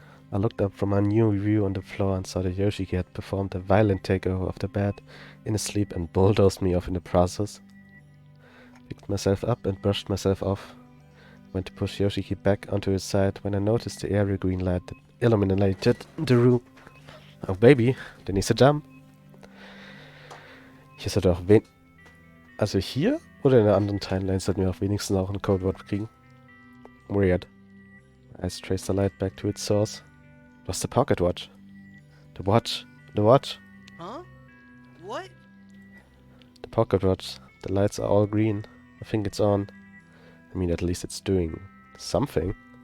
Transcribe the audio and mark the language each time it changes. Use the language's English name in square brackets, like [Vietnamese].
[English] I looked up from my new view on the floor and saw that Yoshiki had performed a violent takeover of the bed in his sleep and bulldozed me off in the process. Picked myself up and brushed myself off. Went to push Yoshiki back onto his side when I noticed the airy green light that illuminated the room. Oh baby, [German] der nächste Jump. Hier sollte auch also hier oder in der anderen Timeline sollten wir auch wenigstens auch ein Codewort kriegen. [English] Weird. My eyes traced the light back to its source. It was the pocket watch. The watch. The watch. Huh? What? The pocket watch. The lights are all green. I think it's on. I mean, at least it's doing something.